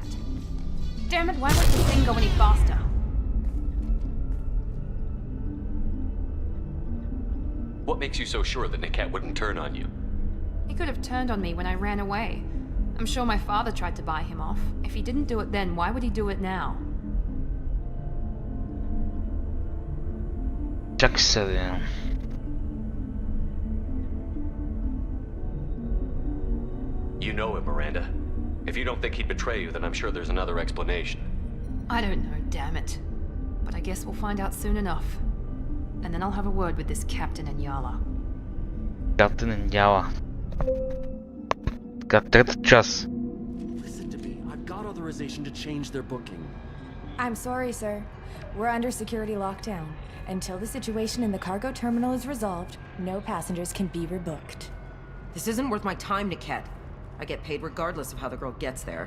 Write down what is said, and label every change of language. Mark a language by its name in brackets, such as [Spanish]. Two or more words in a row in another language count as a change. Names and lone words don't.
[English] Damn it, why won't the thing go any faster? What makes you so sure that Niket wouldn't turn on you? He could have turned on me when I ran away. I'm sure my father tried to buy him off. If he didn't do it then, why would he do it now? [Bulgarian] Чакай се да... [English] You know him, Miranda. If you don't think he'd betray you, then I'm sure there's another explanation. I don't know, damn it. But I guess we'll find out soon enough. And then I'll have a word with this captain and Yala. Captain and Yala. [Bulgarian] Така, трета част. [English] Listen to me. I've got authorization to change their booking. I'm sorry, sir. We're under security lockdown. Until the situation in the cargo terminal is resolved, no passengers can be rebooked. This isn't worth my time, Niket. I get paid regardless of how the girl gets there.